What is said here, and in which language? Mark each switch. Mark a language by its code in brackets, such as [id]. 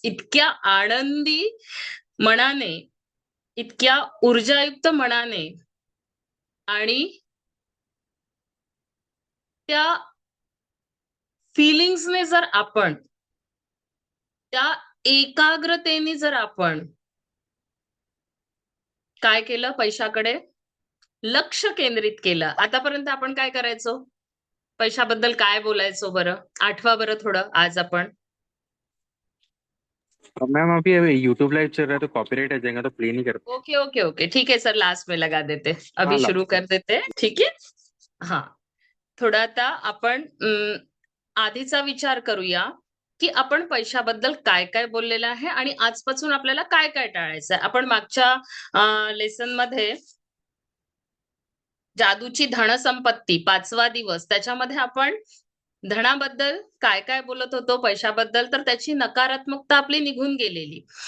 [mr] इतक्या आनंदी मनाने, इतक्या ऊर्जायुक्त मनाने आणि त्या फिलिंग्सने जर आपण, त्या एकाग्रतेने जर आपण काय केलं, पैशाकडे लक्ष केंद्रित केलं. आतापर्यंत आपण काय करायचो? पैशाबद्दल काय बोलायचो बरं? आठवा बरं थोडं आज आपण. [hi] मैम अभी अभी यूट्यूब लाइव चल रहा है तो कॉपीराइट आ जाएगा तो प्ले नहीं कर पाएंगे। ओके ओके ओके ठीक है सर, लास्ट में लगा देते, अभी हाँ, शुरू लास्ट कर देते, ठीक है. [mr] हा थोडं आता आपण आधीचा विचार करूया की आपण पैशाबद्दल काय काय बोललेलं आहे आणि आजपासून आपल्याला काय काय टाळायचं आहे. आपण मागच्या लेसन मध्ये जादूची धनसंपत्ती 5वा दिवस त्याच्यामध्ये आपण धनाबद्दल काय काय बोलत होतो, पैशाबद्दल, तर त्याची नकारात्मकता आपली निघून गेलेली.